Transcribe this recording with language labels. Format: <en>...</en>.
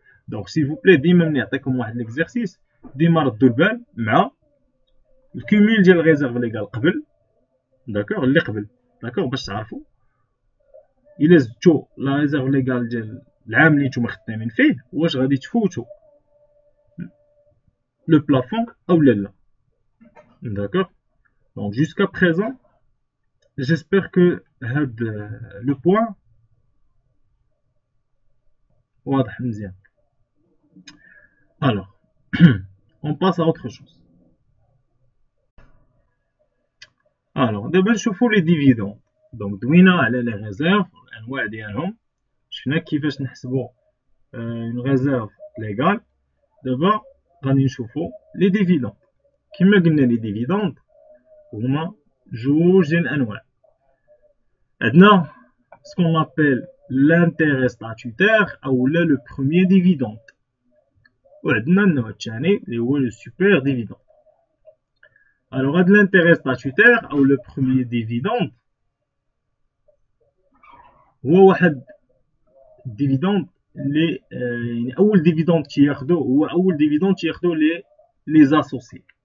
<fr>دونك سيل فو بلي</fr> <ar>ديما ملي نعطيكم واحد ليكزارسيس ديما ردوا البال مع الكوميل ديال الريزيرف ليغال قبل داكوغ اللي قبل داكوغ باش تعرفوا الا زدتو لا ريزيرف ليغال ديال العام اللي نتوما خدامين فيه واش غادي تفوتو لو بلافون او لا.</ar> <fr>D'accord. Donc jusqu'à présent, j'espère que le point</fr> <ar>واضح مزيان.</ar> <fr>Alors, on passe à autre chose.</fr> <ar>Alors, دابا نشوفوا لي ديفيدوند. دونك دوينا على لي ريزيرف الانواع ديالهم، شفنا كيفاش نحسبوا اون ريزيرف ليغال. دابا غادي نشوفوا لي ديفيدوند. كما قلنا لي ديفيدوند هما جوج ديال الانواع. عندنا</ar> <fr>ce qu'on appelle l'intérêt statutaire ou le premier dividende.</fr> <ar>وعندنا النوع الثاني اللي هو le super dividende. Alors هاد l'intérêt statutaire ou le premier dividende هو واحد الديفيدوند اللي يعني اول ديفيدوند تياخدو هو اول ديفيدوند تياخدو لي زاسوسي.</ar>